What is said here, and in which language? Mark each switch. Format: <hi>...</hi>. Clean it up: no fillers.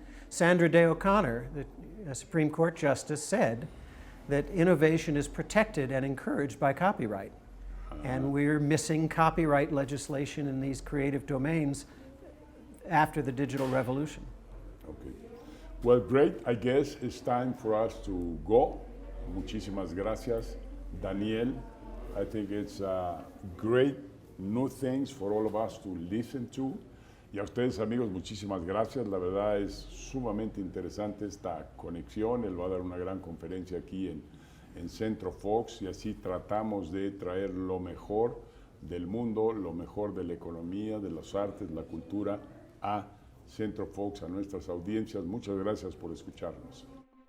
<en>Sandra Day O'Connor, the Supreme Court Justice, said that innovation is protected and encouraged by copyright. And we're missing copyright legislation in these creative domains after the digital revolution. Okay. Well, great. I guess it's time for us to go.</en> <es>Muchísimas gracias, Daniel.</es> <en>I think it's great new things for all of us to listen to.</en> <es>Y a ustedes, amigos, muchísimas gracias. La verdad es sumamente interesante esta conexión. Él va a dar una gran conferencia aquí en Centro Fox, y así tratamos de traer lo mejor del mundo, lo mejor de la economía, de las artes, la cultura a Centro Fox, a nuestras audiencias. Muchas gracias por escucharnos.</es>